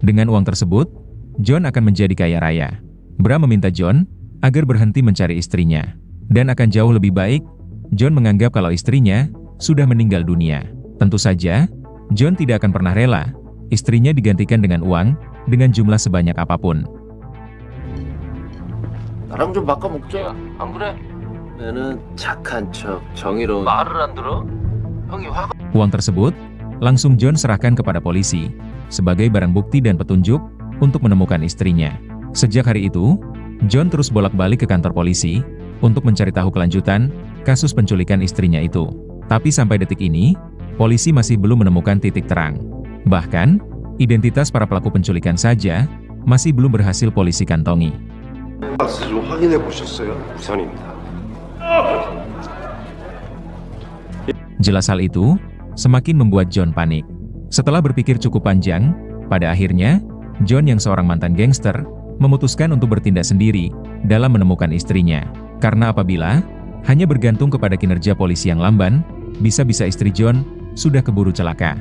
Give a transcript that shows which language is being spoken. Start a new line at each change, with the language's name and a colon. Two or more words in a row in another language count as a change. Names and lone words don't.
Indonesian: Dengan uang tersebut, John akan menjadi kaya raya. Bra meminta John agar berhenti mencari istrinya. Dan akan jauh lebih baik, John menganggap kalau istrinya sudah meninggal dunia. Tentu saja, John tidak akan pernah rela istrinya digantikan dengan uang dengan jumlah sebanyak apapun.
Korean: 나랑 좀 바꿔먹자. 안 그래? 얘는 착한 척, 정의로운. 말을 안 들어? 형이 화가
Indonesian: Uang tersebut langsung John serahkan kepada polisi sebagai barang bukti dan petunjuk untuk menemukan istrinya. Sejak hari itu, John terus bolak-balik ke kantor polisi untuk mencari tahu kelanjutan kasus penculikan istrinya itu. Tapi sampai detik ini, polisi masih belum menemukan titik terang. Bahkan, identitas para pelaku penculikan saja masih belum berhasil polisi kantongi.
Korean: 박스 좀 확인해 보셨어요? 우선입니다.
Indonesian: Jelas hal itu semakin membuat John panik. Setelah berpikir cukup panjang, pada akhirnya, John yang seorang mantan gangster, memutuskan untuk bertindak sendiri dalam menemukan istrinya. Karena apabila hanya bergantung kepada kinerja polisi yang lamban, bisa-bisa istri John sudah keburu celaka.